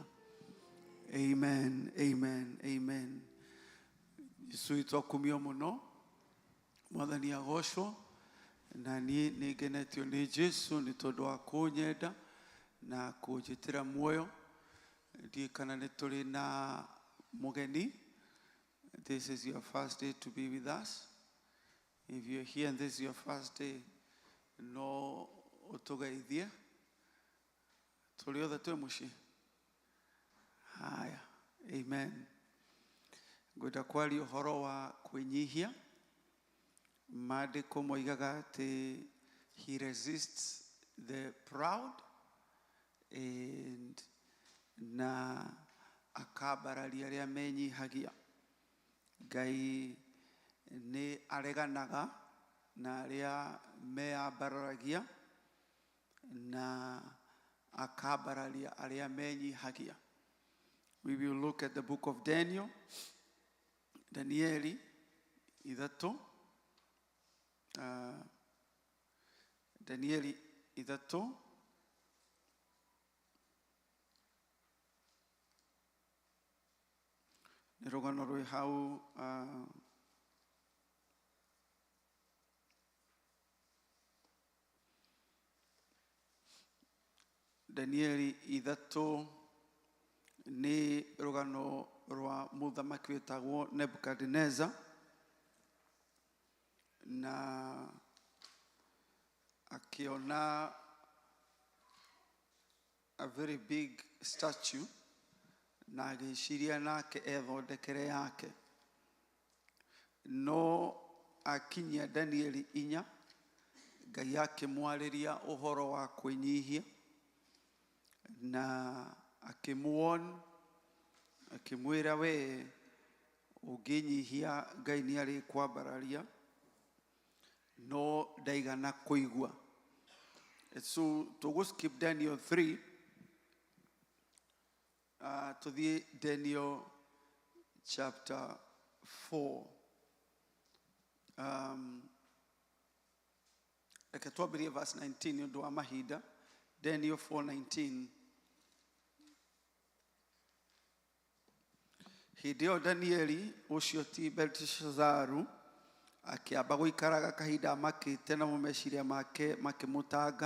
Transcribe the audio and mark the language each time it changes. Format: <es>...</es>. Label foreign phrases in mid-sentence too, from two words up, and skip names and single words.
<ki>Amen, amen, amen. Jesu witũ akumio mũno. Mwathani agocwo. Na niĩ nĩ ngenetio nĩ Jesu nĩ tondũ wa kũnyenda na kũnjĩtĩra muoyo. Ndiĩ kana nĩ tũrĩ na mũgeni.</ki> <en>This is your first day to be with us. If you're here and this is your first day,</en> <ki>no ũtũgeithie. Tũrĩ othe twĩ mũciĩ. Haya, amen. Ngwenda kwaria ũhoro wa kwĩnyihia. Maandĩko moigaga atĩ</ki> <en>he resists the proud</en> <ki>and na akambararia arĩa menyihagia. Ngai nĩ areganaga na arĩa meambararagia na akambararia arĩa menyihagia.</ki> <en>We will look at the book of Daniel.</en> <ki>Danieli 3. Danieli 3. Nĩ rũgano rwĩ hau Danieli 3 nĩ rũgano rwa mũthamaki wĩtagwo Nebukadnezar na akiona</ki> <en>a very big statue</en> <ki>na agĩciria nake ethondekere yake. No akinyia Danieli 4 Ngai akĩmwarĩria ũhoro wa kwĩnyihia na akĩmwĩra we ũngĩnyihia Ngai nĩ arĩkwambararia no ndaigana kũigua.</ki> <en>So to skip Daniel 3 to the Daniel chapter 4.</en> <ki>Reke twambĩrĩrie verse 19 nĩ ũndũ wa mahinda.</ki> <en>Daniel 4:19.</en> <ki>Hĩndĩ ĩyo Danieli ũcio ti Belteshazaru akĩamba gũikaraga kahinda makĩte na meciria make makĩmũtanga.</ki>